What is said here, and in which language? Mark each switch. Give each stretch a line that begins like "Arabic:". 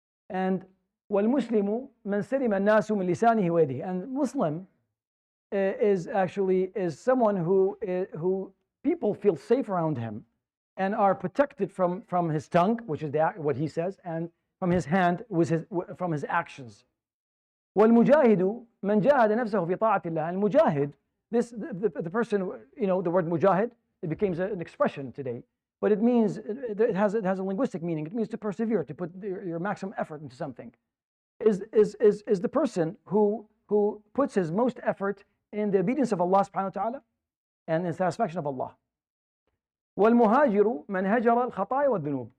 Arabic: And والمسلم من سلم الناس من لسانه ويده.
English: And Muslim is someone who people feel safe around him and are protected from his tongue, which is what he says, and from his hand, from his actions.
Arabic: والمجاهد من جاهد نفسه في طاعة الله.
English: And mujahid, the person, the word mujahid, it becomes an expression today. But it means, it has a linguistic meaning. It means to persevere, to put your maximum effort into something. Is the person who puts his most effort in the obedience of Allah subhanahu wa ta'ala and in satisfaction of Allah.
Arabic: والمهاجر من هجر الخطايا والذنوب.